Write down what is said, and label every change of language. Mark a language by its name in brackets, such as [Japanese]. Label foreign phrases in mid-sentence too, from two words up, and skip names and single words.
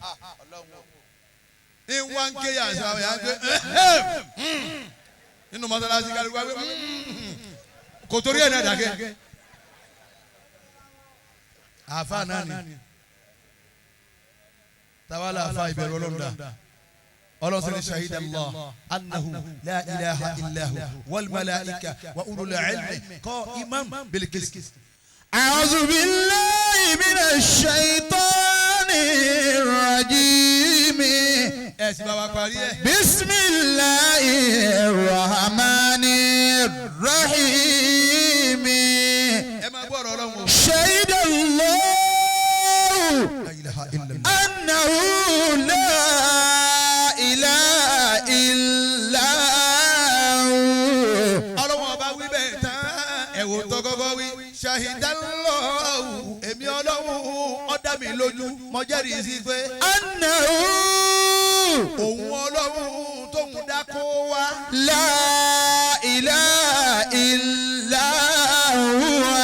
[Yoruba] ìwọ̀n ké yà sọ àwọn yà ń gbé nínú mọ́sálásí kálukú wá gbé kò torí ẹ̀ náà dàgẹ́ àfa náà ni tawala àfa ìbẹ̀rù ọlọ́dà. [Arabic] ọlọ́sìn شهد الله أنه لا إله إلا هو والملائكة وأولو العلم قائما بالقسط. أعوذ بالله من الشيطان الرجيم. [Yoruba] ẹ sì bá wa parí ẹ. [Arabic] بسم الله الرحمن الرحيم. [Yoruba] ẹ máa gbọ́ ọ̀rọ̀ ọlọ́run o. [Arabic] شهد الله لا إله إلا الله. أنه لا إله إلا هو. [Yoruba] ọlọ́wọ́n ọba wí bẹ́ẹ̀ tán ẹ̀wò tó kọ́kọ́ wí. ṣahidallahu èmi ọlọ́run ó dá mi lójú mo jẹ́rìí sí pé. [Arabic] annahu [Yoruba] òun ọlọ́run tóun dá kó wá. [Arabic] لا إله إلا هو.